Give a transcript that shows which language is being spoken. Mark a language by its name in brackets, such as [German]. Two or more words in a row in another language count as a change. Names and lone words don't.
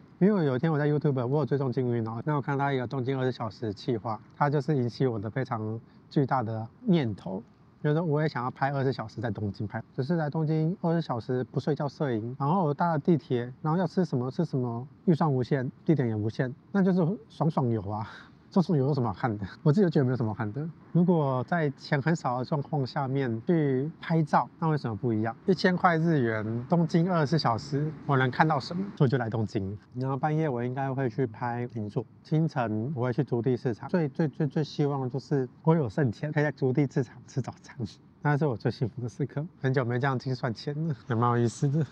[Chinese] 因為有一天我在 YouTube 我有追蹤金魚腦，那我看到一個東京20小時企劃，它就是引起我的非常巨大的念頭，就是我也想要拍20小時在東京拍，只是在東京20小時不睡覺攝影，然後我搭了地鐵，然後要吃什麼吃什麼，預算無限，地點也無限，那就是爽爽遊啊。這種有什麼好看的？我自己就覺得沒有什麼好看的。如果在錢很少的狀況下面去拍照，那為什麼不一樣？1000 塊日元，東京24小時，我能看到什麼？所以就來東京。然後半夜我應該會去拍銀座，清晨我會去築地市場。最希望的就是我有剩錢，可以在築地市場吃早餐，那是我最幸福的時刻。很久沒這樣精算錢了，也蠻有意思的。